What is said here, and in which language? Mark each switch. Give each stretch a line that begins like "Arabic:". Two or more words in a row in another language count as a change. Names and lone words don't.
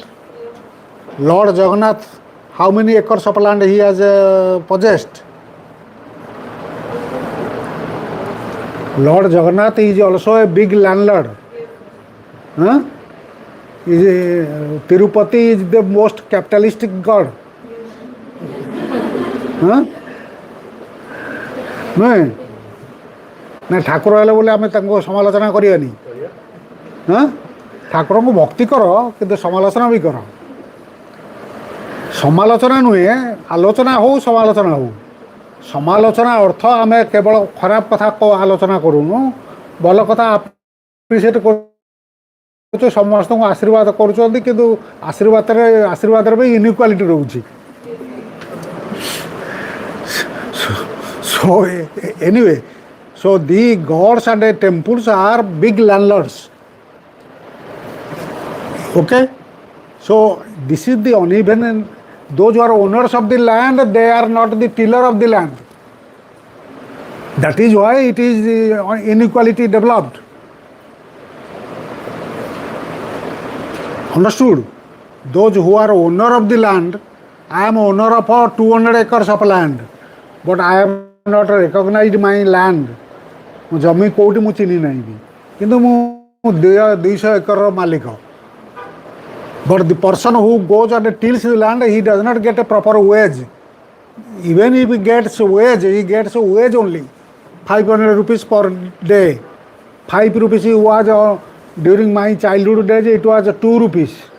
English: Lord Jagannath, how many acres of land he has possessed? Lord Jagannath is also a big landlord. Huh? Tirupati is the most capitalistic god. Huh?
Odia: ନୁହେଁ ନା ଠାକୁର ହେଲେ ବୋଲି ଆମେ ତାଙ୍କୁ ସମାଲୋଚନା କରିବାନି। ହଁ ଠାକୁରଙ୍କୁ ଭକ୍ତି କର କିନ୍ତୁ ସମାଲୋଚନା ବି କର। ସମାଲୋଚନା ନୁହେଁ, ଆଲୋଚନା ହଉ ସମାଲୋଚନା ହଉ। ସମାଲୋଚନା ଅର୍ଥ ଆମେ କେବଳ ଖରାପ କଥା ଆଲୋଚନା କରୁନୁ, ଭଲ କଥା ଆପ୍ରିସିଏଟ୍ କରୁଛୁ, ସମସ୍ତଙ୍କୁ ଆଶୀର୍ବାଦ କରୁଛନ୍ତି, କିନ୍ତୁ ଆଶୀର୍ବାଦରେ ବି ଇନଇକ୍ୱାଲିଟି ରହୁଛି।
English: So anyway, so the gods and the temples are big landlords. Okay, so this is the uneven, and those who are owners of the land, they are not the tiller of the land. That is why it is inequality developed. Understood? Those who are owner of the land, I am owner of 200 acres of land, but I am not recognized my land.
Odia: ମୁଁ ଜମି କେଉଁଠି ମୁଁ ଚିହ୍ନି ନାହିଁ ବି, କିନ୍ତୁ ମୁଁ 200 ଏକରର ମାଲିକ.
English: But the person who goes and tills the land, he does not get a proper wage. Even if he gets wage only 500 rupees per day. 5 rupees was during my childhood days, it was 2 rupees.